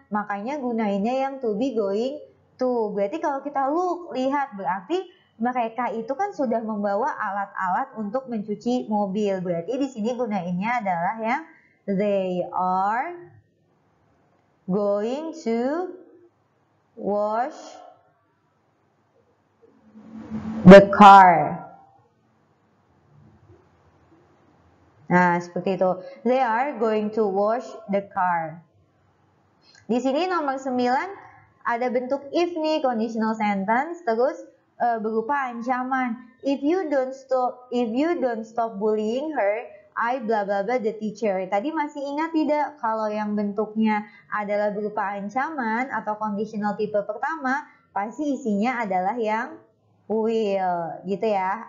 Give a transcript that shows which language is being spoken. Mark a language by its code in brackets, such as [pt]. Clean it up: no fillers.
[id] Makanya gunainnya yang to be going to. Berarti kalau kita look, lihat, berarti mereka itu kan sudah membawa alat-alat untuk mencuci mobil. Berarti di sini gunainnya adalah yang [en] they are going to wash the car. [id] Nah, seperti itu. [en] They are going to wash the car. [id] Di sini nomor 9 ada bentuk if nih, conditional sentence, terus berupa ancaman. [en] If you don't stop bullying her, I bla bla bla the teacher. [id] Tadi masih ingat tidak kalau yang bentuknya adalah berupa ancaman atau conditional tipe pertama, pasti isinya adalah yang will, gitu ya.